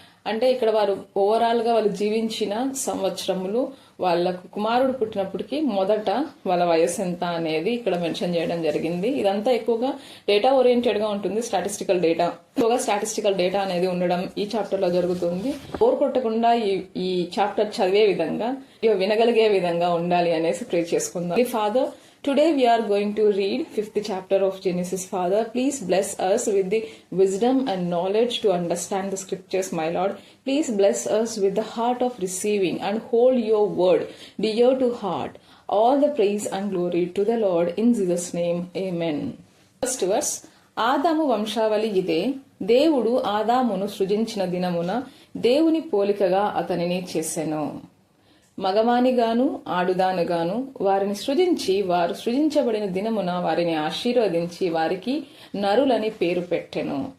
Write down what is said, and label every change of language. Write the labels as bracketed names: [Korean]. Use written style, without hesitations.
[Telugu] అంటే ఇక్కడ వారు ఓవరాల్ గా వాళ్ళు జీవించిన సంవత్సరములు, వాళ్ళకు కుమారుడు పుట్టినప్పటికీ మొదట వాళ్ళ వయసు ఎంత అనేది ఇక్కడ మెన్షన్ చేయడం జరిగింది. ఇదంతా ఎక్కువగా డేటా ఓరియంటెడ్ గా ఉంటుంది. స్టాటిస్టికల్ డేటా అనేది ఉండడం ఈ చాప్టర్ లో జరుగుతుంది. బోర్ కొట్టకుండా ఈ చాప్టర్ చదివే విధంగా, వినగలిగే విధంగా ఉండాలి అనేసి ప్రే చేసుకుందాం. [English] Father, today we are going to read 5th chapter of Genesis. Father, please bless us with the wisdom and knowledge to understand the scriptures, my Lord. Please bless us with the heart of receiving and hold your word dear to heart. All the praise and glory to the Lord in Jesus' name. Amen. First verse. [Telugu] ఆదాము వంశావళి ఇదే. దేవుడు ఆదామును సృజించిన దినమున దేవుని పోలికగా అతనిని చేసెను. మగవానిగాను ఆడుదానుగాను వారిని సృజించి, వారు సృజించబడిన దినమున వారిని ఆశీర్వదించి వారికి నరులని పేరు పెట్టెను.